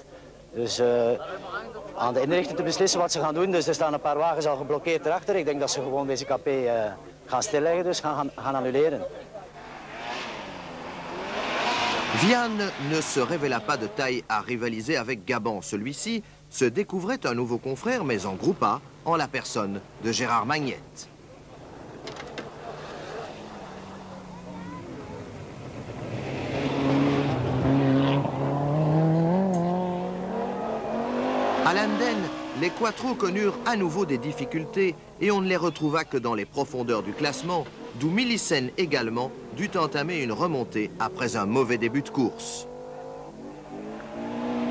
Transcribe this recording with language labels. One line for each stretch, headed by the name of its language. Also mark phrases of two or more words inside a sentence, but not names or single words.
Dutch: Dus aan de inrichting te beslissen wat ze gaan doen. Dus er staan een paar wagens al geblokkeerd erachter. Ik denk dat ze gewoon deze KP gaan stilleggen, dus gaan annuleren.
French: Vianne ne se révéla pas de taille à rivaliser avec Gabon. Celui-ci se découvrait un nouveau confrère, mais en groupe A, en la personne de Gérard Magnette. À l'Anden, les Quattro connurent à nouveau des difficultés et on ne les retrouva que dans les profondeurs du classement, d'où Millissen également dut entamer une remontée après un mauvais début de course.